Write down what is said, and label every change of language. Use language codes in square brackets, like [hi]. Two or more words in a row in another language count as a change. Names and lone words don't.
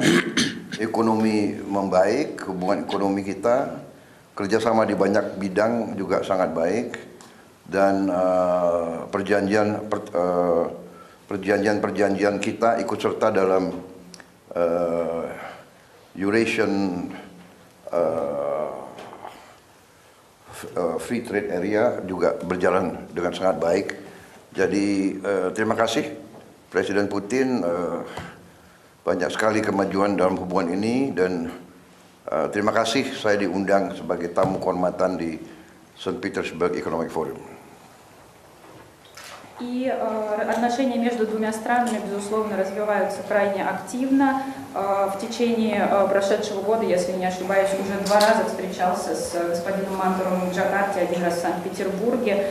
[id] Ekonomi membaik, hubungan ekonomi kita, kerjasama di banyak bidang juga sangat baik, dan perjanjian perjanjian-perjanjian kita ikut serta dalam Eurasian Free Trade Area juga berjalan dengan sangat baik. Jadi terima kasih Presiden Putin, banyak sekali kemajuan dalam hubungan ini dan terima kasih saya diundang sebagai tamu kehormatan di St. Petersburg Economic Forum. [ru] И отношения между двумя странами, безусловно, развиваются крайне активно. В течение прошедшего года, если не ошибаюсь, уже 2 раза встречался с господином Мантуровым в Джакарте, 1 раз в Санкт-Петербурге.